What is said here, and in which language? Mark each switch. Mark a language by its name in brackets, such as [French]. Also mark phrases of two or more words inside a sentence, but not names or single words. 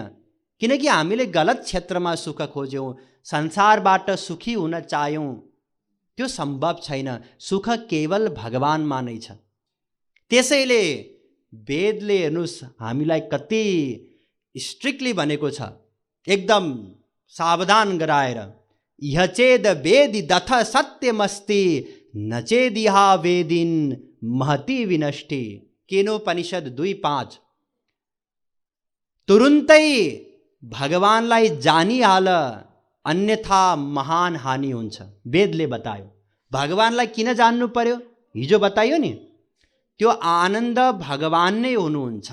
[Nepali] किनकि हामीले गलत क्षेत्रमा सुख खोज्यौँ, संसारबाट सुखी हुन चाह्यौँ। त्यो सम्भव छैन। सुख केवल भगवानमा नै छ। त्यसैले वेदले हेर्नुहोस् हामीलाई कति स्ट्रिक्टली भनेको छ, एकदम सावधान गराएर। [Sanskrit] यह चेद वेदि दथ सत्यमस्ति, न चेदिहा वेदिन महति विनष्टि। [Nepali] केनोपनिषद 2:5। तुरुन्तै भगवानलाई जानिहाल, अन्यथा महान हानि हुन्छ। वेदले बतायो। भगवानलाई किन जान्नु पर्यो? हिजो बताइयो नि, त्यो आनन्द भगवान नै हुनुहुन्छ।